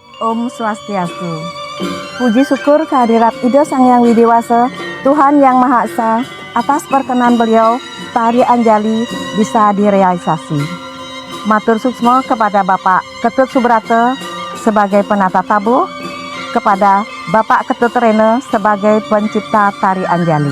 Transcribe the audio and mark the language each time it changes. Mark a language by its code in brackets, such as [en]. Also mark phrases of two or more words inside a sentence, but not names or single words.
[ban] Om Swastiastu. [id] Puji syukur kehadirat Ida Sang Hyang Widiwasa, Tuhan Yang Maha Esa, atas perkenan beliau, tari Anjali bisa direalisasi. [ban] Matur suksma [id] kepada Bapak Ketut Subrata sebagai penata tabuh, kepada Bapak Ketut Rene sebagai pencipta tari Anjali.